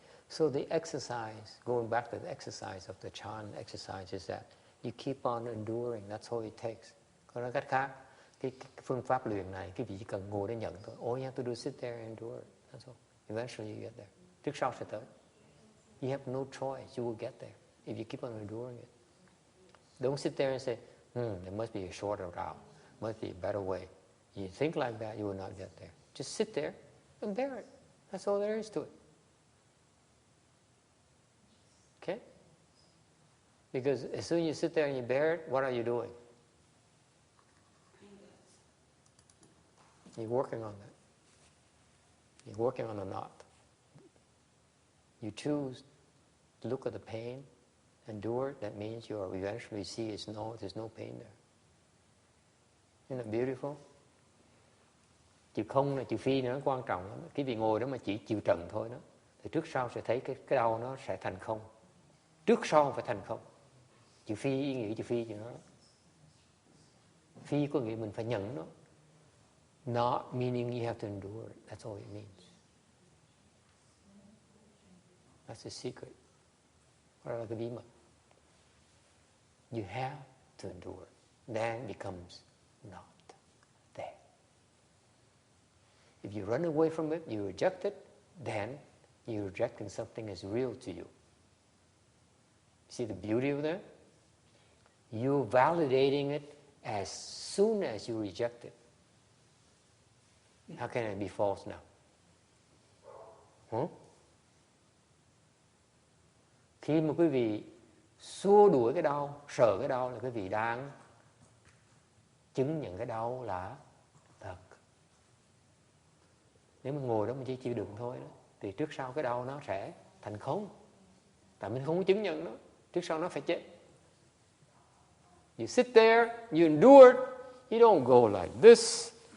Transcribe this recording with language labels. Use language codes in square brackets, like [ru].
[en] So the exercise, going back to the exercise of the Chan exercise is that you keep on enduring. That's all it takes. [vi] Có nói cách khác, cái phương pháp luyện này, cái vị chỉ cần ngồi để nhận thôi. [en] All you have to do is sit there and endure it. That's all. Eventually you get there. [vi] Trước sau sẽ tới. [en] You have no choice. You will get there if you keep on enduring it. Don't sit there and say, there must be a shorter route. Must be a better way. You think like that, you will not get there. Just sit there and bear it. That's all there is to it. Okay? Because as soon as you sit there and you bear it, what are you doing? You're working on that. You're working on a knot. You choose to look at the pain, endure it. That means you will eventually see there's no pain there. Isn't it beautiful? [vi] Chịu không là chịu phi nữa, quan trọng lắm. Cái vị ngồi đó mà chỉ chịu trần thôi đó, thì trước sau sẽ thấy cái đau nó sẽ thành không. Trước sau phải thành không. Chịu phi, ý nghĩa chịu phi cho nó. Phi có nghĩa mình phải nhận nó. [en] Not meaning you have to endure it. That's all it means. That's the secret. [vi] Đó là cái bí mật. [en] You have to endure it. Then it becomes not there. If you run away from it, you reject it, then you're rejecting something as real to you. See the beauty of that? You're validating it as soon as you reject it. How can it be false now? [vi] Khi mà quý vị xua đuổi cái đau, sợ cái đau là quý vị đang chứng nhận cái đau là thật. Nếu mình ngồi đó mình chỉ chịu đựng thôi đó, thì trước sau cái đau nó sẽ thành không. Tại mình không có chứng nhận nó, trước sau nó phải chết. [en] You sit there, you endure it, you don't go like this.